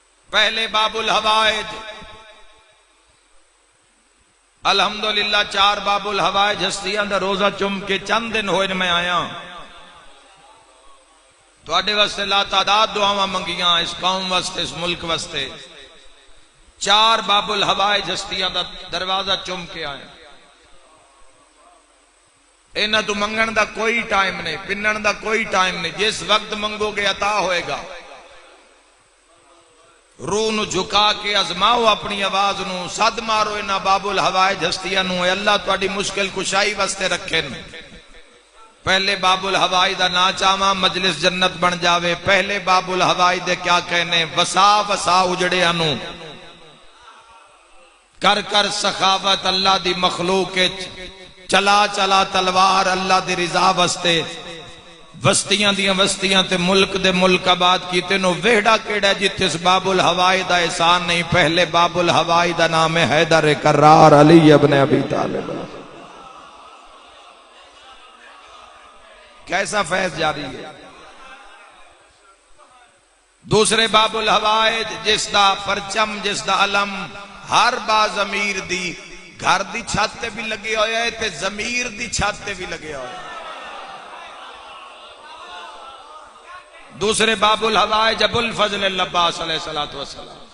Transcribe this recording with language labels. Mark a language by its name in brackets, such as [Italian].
[Punjabi] پہلے باب الحوائج، الحمدللہ 4 باب الحوائج ہستیاں دا روزہ چم کے چند دن ہوئے میں آیا. تواڈے واسطے لا تعداد دعاواں منگیاں، اس قوم واسطے، اس ملک واسطے. 4 باب الحوائج ہستیاں دا دروازہ چم کے آیا. اینا تو منگن دا کوئی ٹائم نہیں، پنن دا کوئی ٹائم نہیں. جس وقت منگو گے عطا ہوئے گا. روح نو جھکا کے ازماؤ اپنی آواز نو، صد مارو اینا باب الحوائج ہستیاں نو. اللہ تواڈی مشکل کشائی واسطے رکھن. پہلے باب الحوائج دا نا چاواں مجلس جنت بن جاوے. پہلے باب الحوائج دے کیا کہنے، وسا وسا اجڑیاں نو کر کر سخاوت اللہ دی مخلوق چلا چلا تلوار اللہ دی رضا واسطے. وستیاں دیاں وستیاں تے ملک دے ملک آباد کیتے نو ویڑا کیڑا جتھے اس باب الحوائج دا احسان نہیں. پہلے باب الحوائج دا نام ہے حیدر کرار علی ابن ابی طالب. [Urdu] کیسا فیض جاری ہے. [Punjabi] دوسرے باب الحوائج جس دا پرچم، جس دا علم ہر باز امیر دی گھر دی چھت تے بھی لگے ہوئے ہے تے ضمیر دی چھت تے بھی لگے ہوئے ہے. دوسرے باب الحوائج ابو الفضل العباس علیہ السلام.